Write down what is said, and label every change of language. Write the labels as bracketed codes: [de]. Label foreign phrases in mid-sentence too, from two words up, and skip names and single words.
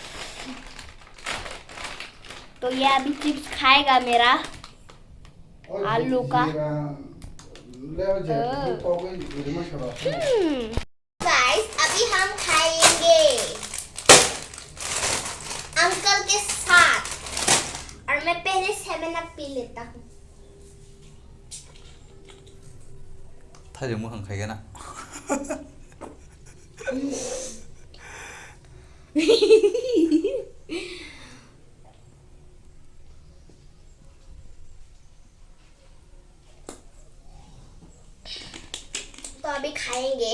[hi] तो ये अभी चिप्स खाएगा मेरा आलू का। गाइस अभी हम खाएंगे अंकल के साथ और मैं पहले 7 अप पी लेता हूँ। [zh] 他有没有很开心呢？ [hi] तो अभी खाएंगे।